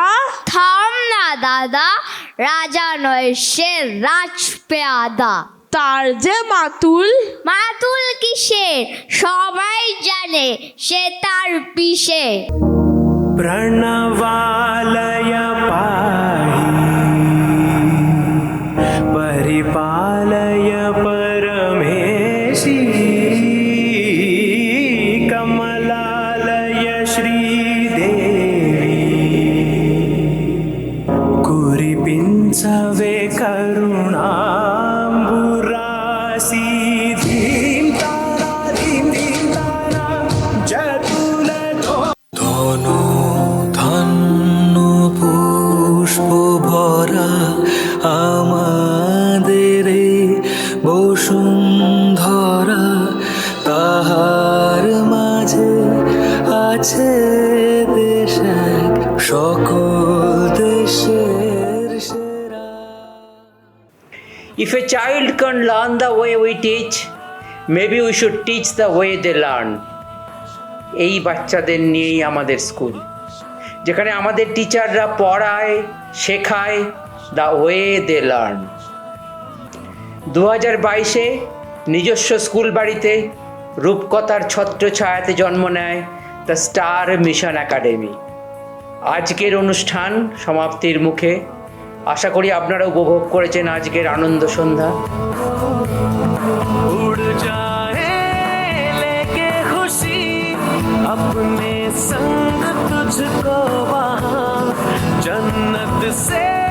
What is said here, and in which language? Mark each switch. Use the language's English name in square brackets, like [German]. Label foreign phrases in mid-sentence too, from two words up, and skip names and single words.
[Bangla] থাম না দাদা রাজা নয় সে রাজপেয়াদা তার যে মাতুল মাতুল কিসের সবাই জানে সে তার পিসে [Telugu] ప్రణవాలయ పాహి పరిపాలయ పరమేశి కమలాలయ శ్రీదేవి కురిపించవే కరుణాంబురాశి ధీమ్ తారా जतुल धनु [Bangla] ধন্য পুষ্প ভরা আমাদের বসুন্ধরা তাহার মাঝে আছে দেশ এক সকল দেশের সেরা [English] If a child can learn the way we teach, maybe we should teach the way they learn. [Bangla] এই বাচ্চাদের নিয়েই আমাদের স্কুল, যেখানে আমাদের টিচাররা পড়ায় শেখায় [English] the way they learn. [Bangla] 2022-এ নিজস্ব স্কুল বাড়িতে রূপকথার ছত্রছায়াতে জন্ম নেয় দ্য স্টার মিশন একাডেমি। আজকের অনুষ্ঠান সমাপ্তির মুখে। আশা করি আপনারা উপভোগ করেছেন আজকের আনন্দ সন্ধ্যা। [Hindi] उड़ जाए लेके खुशी अपने संग तुझको वहाँ जन्नत से